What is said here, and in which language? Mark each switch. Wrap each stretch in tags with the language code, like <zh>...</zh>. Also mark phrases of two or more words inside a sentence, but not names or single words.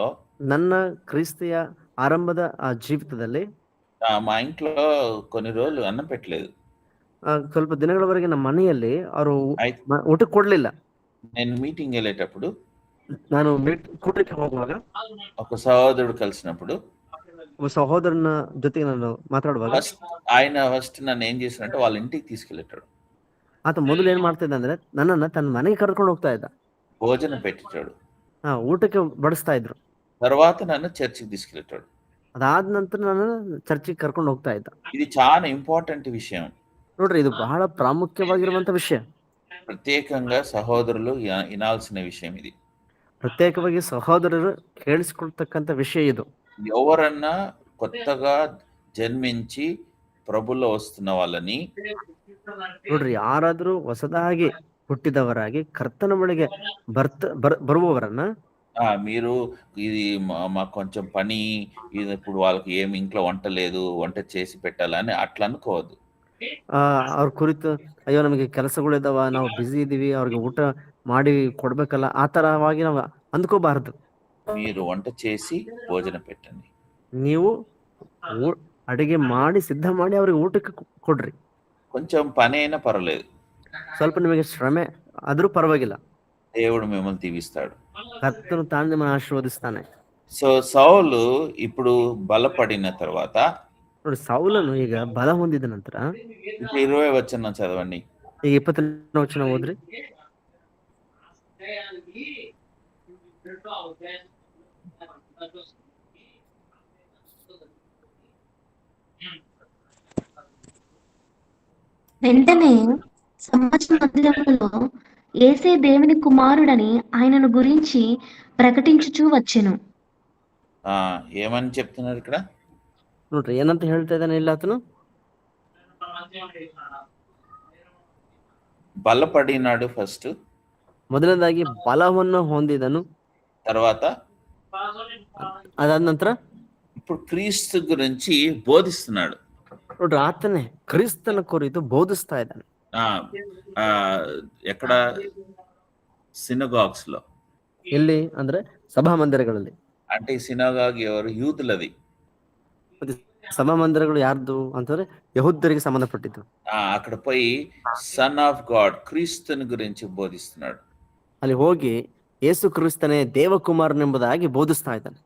<kn>ನನ್ನ ಕ್ರಿಸ್ತಿಯ ಆರಂಭದ ಆ ಜೀವಿತದಲ್ಲಿ</kn> <te>మా ఇంట్లో కొన్ని రోజులు అన్నం పెట్టలేదు.</te> <kn>ಸ್ವಲ್ಪ ದಿನಗಳವರೆಗೆ ನಮ್ಮ ಮನೆಯಲ್ಲಿ ಅವರು ಊಟಕ್ಕೆ ಕೊಡ್ಲಿಲ್ಲ.</kn> <te>నేను మీటింగ్ వెళ్ళేటప్పుడు,</te> <kn>ನಾನು ಕೂಟಕ್ಕೆ ಹೋಗುವಾಗ</kn> <te>ఒక సహోదరుడు కలిసినప్పుడు,</te> <kn>ಒಬ್ಬ ಸಹೋದರನ ಜೊತೆಗೆ ನಾನು ಮಾತಾಡುವಾಗ</kn> <te>ఆయన ఫస్ట్ నన్ను ఏం చేశాడంటే వాళ్ళ ఇంటికి తీసుకెళ్ళేటాడు.</te> <kn>ಆತ ಮೊದಲು ಏನ್ ಮಾಡ್ತಿದ್ದ ಅಂದ್ರೆ ನನ್ನನ್ನ ತನ್ನ ಮನೆಗೆ ಕರ್ಕೊಂಡು ಹೋಗ್ತಾ ಇದ್ದ.</kn> <te>భోజనం పెట్టేటాడు.</te> <kn>ಊಟಕ್ಕೆ ಬಡಿಸ್ತಾ ಇದ್ರು.</kn> <te>తర్వాత నన్ను చర్చికి తీసుకెళ్ళేటాడు.</te> <kn>ಅದಾದ ನಂತರ ನಾನು ಚರ್ಚಿಗೆ ಕರ್ಕೊಂಡು ಹೋಗ್ತಾ ಇದ್ದ.</kn> <te>ఇది చాలా ఇంపార్టెంట్ విషయం.</te> <kn>ನೋಡ್ರಿ, ಇದು ಬಹಳ ಪ್ರಾಮುಖ್ಯವಾಗಿರುವಂತ ವಿಷಯ.</kn> <te>ప్రత్యేకంగా సహోదరులు వినాల్సిన విషయం ఇది.</te> <kn>ಪ್ರತ್ಯೇಕವಾಗಿ ಸಹೋದರರು ಕೇಳಿಸಿಕೊಳ್ತಕ್ಕಂಥ ವಿಷಯ ಇದು.</kn> <te>ఎవరన్నా కొత్తగా జన్మించి ప్రభులో వస్తున్న వాళ్ళని,</te> <kn>ನೋಡ್ರಿ, ಯಾರಾದ್ರೂ ಹೊಸದಾಗಿ ಹುಟ್ಟಿದವರಾಗಿ ಕರ್ತನ ಬಳಿಗೆ ಬರುವವರನ್ನ</kn> <te>మీరు ఇది మాకు కొంచెం పని, ఇది ఇప్పుడు వాళ్ళకి ఏమి ఇంట్లో వంట లేదు, వంట చేసి పెట్టాలని అట్లా అనుకోవద్దు.</te> <kn>ಅವ್ರ ಕುರಿತು, ಅಯ್ಯೋ ನಮಗೆ ಕೆಲಸಗಳಿದಾವ, ನಾವು ಬಿಸಿ ಇದೀವಿ, ಅವ್ರಿಗೆ ಊಟ ಮಾಡಿ ಕೊಡ್ಬೇಕಲ್ಲ, ಆ ತರವಾಗಿ ನಾವು ಅಂದ್ಕೋಬಾರದು.</kn> <te>మీరు వంట చేసి భోజనం పెట్టండి.</te> <kn>ನೀವು ಅಡಿಗೆ ಮಾಡಿ ಸಿದ್ಧ ಮಾಡಿ ಅವ್ರಿಗೆ ಊಟಕ್ಕೆ ಕೊಡ್ರಿ.</kn> <te>కొంచెం పని అయినా పర్వాలేదు,</te> <kn>ಸ್ವಲ್ಪ ನಿಮಗೆ ಶ್ರಮೆ ಆದ್ರೂ ಪರವಾಗಿಲ್ಲ,</kn> <te>దేవుడు మిమ్మల్ని దీవిస్తాడు.</te> <kn>ಕರ್ತನು ತಾನು ನಿಮ್ಮನ್ನು ಆಶೀರ್ವದಿಸ್ತಾನೆ.</kn> <te>సో సౌలు ఇప్పుడు బలపడిన తర్వాత,</te> <kn>ನೋಡಿ, ಸೌಲನು ಈಗ ಬಲ ಹೊಂದಿದ ನಂತರ,</kn> <te>ఇప్పుడు 20 వచనం చదవండి.</te> <kn>ಈಗ 20ನೇ ವಚನ ಓದ್ರಿ.</kn> <te>వెంటనే సమాజ మందిరములో యేసే దేవుని కుమారుడని ఆయనను గురించి ప్రకటించుచూ వచ్చెను. ఏమని చెప్తున్నారు ఇక్కడ?</te> <kn>ನೋಡ್ರಿ, ಏನಂತ ಹೇಳ್ತಾ ಇದ್ದಾನೆ ಇಲ್ಲ ಆತನು?</kn> <te>బలపడినాడు ఫస్ట్,</te> <kn>ಮೊದಲನೇದಾಗಿ ಬಲವನ್ನು ಹೊಂದಿದನು.</kn> <te>తర్వాత</te> <kn>ಅದಾದ ನಂತರ</kn> <te>ఇప్పుడు క్రీస్తు గురించి బోధిస్తున్నాడు.</te> <kn>ನೋಡ್ರಿ ಆತನೇ ಕ್ರಿಸ್ತನ ಕುರಿತು ಬೋಧಿಸ್ತಾ ಇದ್ದಾನೆ.</kn> <te>ఆ, ఆ, ఎక్కడ సినగాగ్స్ లో.</te> <kn>ಎಲ್ಲಿ ಅಂದ್ರೆ ಸಭಾ ಮಂದಿರಗಳಲ್ಲಿ.</kn> <te>అంటే ఈ సినగాగ్ ఎవరు? యూదులది.</te> <kn>ಮತ್ತೆ ಸಭಾ ಮಂದಿರಗಳು ಯಾರ್ದು ಅಂತಂದ್ರೆ ಯಹೂದ್ಯರಿಗೆ ಸಂಬಂಧಪಟ್ಟಿದ್ದು.</kn> <te>అక్కడ పోయి</te> <en>Son of God</en> <te>క్రీస్తుని గురించి బోధిస్తున్నాడు.</te> <kn>ಅಲ್ಲಿ ಹೋಗಿ ಯೇಸು ಕ್ರಿಸ್ತನೇ ದೇವಕುಮಾರನೆಂಬುದಾಗಿ ಬೋಧಿಸ್ತಾ ಇದ್ದಾನೆ.</kn>